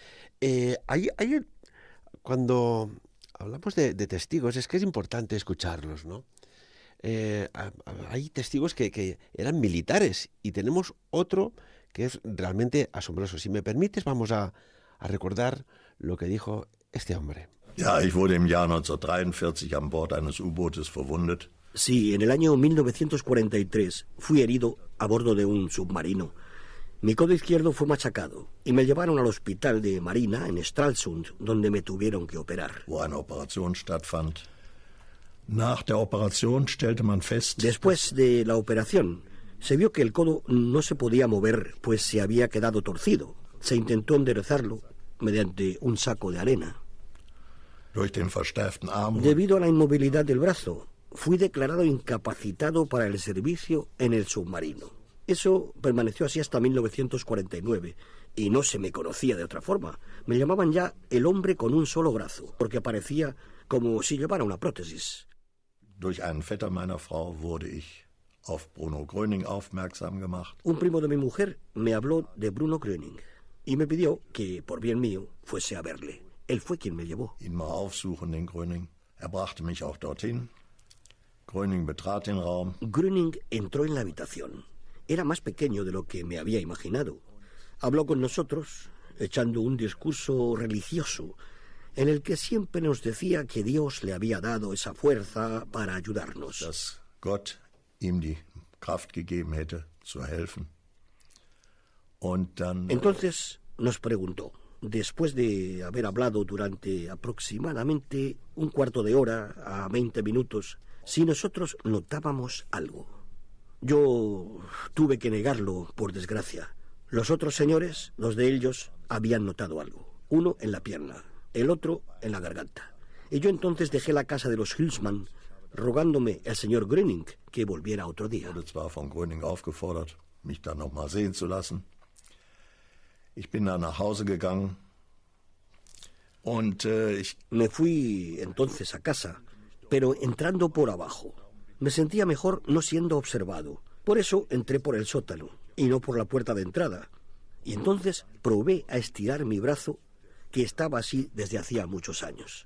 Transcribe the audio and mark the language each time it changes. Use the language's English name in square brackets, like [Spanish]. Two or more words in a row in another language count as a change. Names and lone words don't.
[Spanish] Cuando hablamos de testigos, es que es importante escucharlos, ¿no? Hay testigos que eran militares y tenemos otro que es realmente asombroso. Si me permites, vamos a recordar lo que dijo este hombre. [German] Ja, ich wurde im Jahr 1943 an Bord eines U-Bootes verwundet. [Spanish] Sí, en el año 1943 fui herido a bordo de un submarino. Mi codo izquierdo fue machacado y me llevaron al hospital de Marina en Stralsund, donde me tuvieron que operar. [German] Wo eine Operation stattfand. Nach der Operation stellte man fest... [Spanish] Después de la operación, se vio que el codo no se podía mover, pues se había quedado torcido. Se intentó enderezarlo mediante un saco de arena. [German] Durch den verstärkten Arm... [Spanish] Debido a la inmovilidad del brazo, fui declarado incapacitado para el servicio en el submarino. Eso permaneció así hasta 1949 y no se me conocía de otra forma. Me llamaban ya el hombre con un solo brazo, porque parecía como si llevara una prótesis. [German] Durch einen Vetter meiner Frau wurde ich auf Bruno Gröning aufmerksam gemacht. [Spanish] Un primo de mi mujer me habló de Bruno Gröning y me pidió que, por bien mío, fuese a verle. Él fue quien me llevó. [German] Ihn mal aufsuchen, den Gröning. Brachte mich auch dorthin. Gröning betrat den Raum. [Spanish] Gröning entró en la habitación. Era más pequeño de lo que me había imaginado. Habló con nosotros, echando un discurso religioso, en el que siempre nos decía que Dios le había dado esa fuerza para ayudarnos. [German] Dass Gott ihm die Kraft gegeben hätte, zu helfen. Und dann... [Spanish] Entonces nos preguntó, después de haber hablado durante aproximadamente un cuarto de hora a 20 minutos, si nosotros notábamos algo. Yo tuve que negarlo, por desgracia. Los otros señores, dos de ellos, habían notado algo. Uno en la pierna, el otro en la garganta. Y yo entonces dejé la casa de los Hülsmann, rogándome al señor Gröning que volviera otro día. [German] Ich wurde zwar von Gröning aufgefordert, mich dann noch mal sehen zu lassen. Ich bin dann nach Hause gegangen und [Spanish] Me fui entonces a casa, pero entrando por abajo. Me sentía mejor no siendo observado. Por eso entré por el sótano y no por la puerta de entrada. Y entonces probé a estirar mi brazo, que estaba así desde hacía muchos años.